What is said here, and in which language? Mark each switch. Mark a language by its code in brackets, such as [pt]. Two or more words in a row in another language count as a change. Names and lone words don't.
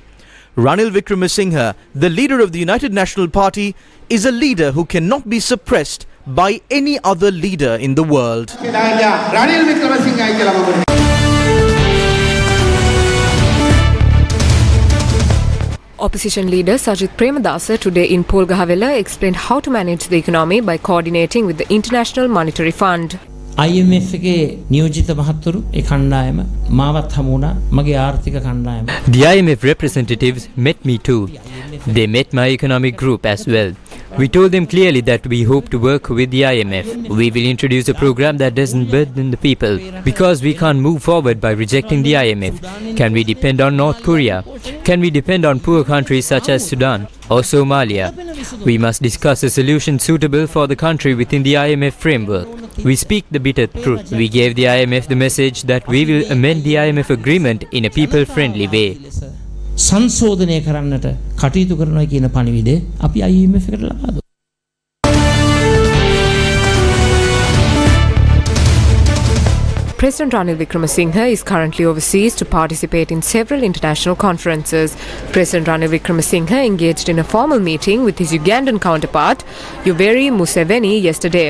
[en] Ranil Wickremesinghe, the leader of the United National Party, is a leader who cannot be suppressed by any other leader in the world. Opposition leader Sajith Premadasa today in Polgahawela explained how to manage the economy by coordinating with the International Monetary Fund. [si] IMF එකේ නියෝජිත මහත්වරු ඒ කණ්ඩායම මාවත් හමු වුණා මගේ ආර්ථික කණ්ඩායම. [en] The IMF representatives met me too. They met my economic group as well. We told them clearly that we hope to work with the IMF. We will introduce a program that doesn't burden the people, because we can't move forward by rejecting the IMF. Can we depend on North Korea? Can we depend on poor countries such as Sudan or Somalia? We must discuss a solution suitable for the country within the IMF framework. We speak the bitter truth. We gave the IMF the message that we will amend the IMF agreement in a people-friendly way. [si] සංශෝධනය කරන්නට කටයුතු කරනවා කියන පණිවිඩය අපි IMF එකට ලබා දුන්නා. [en] President Ranil Wickremesinghe is currently overseas to participate in several international conferences. President Ranil Wickremesinghe engaged in a formal meeting with his Ugandan counterpart, Yoweri Museveni, yesterday.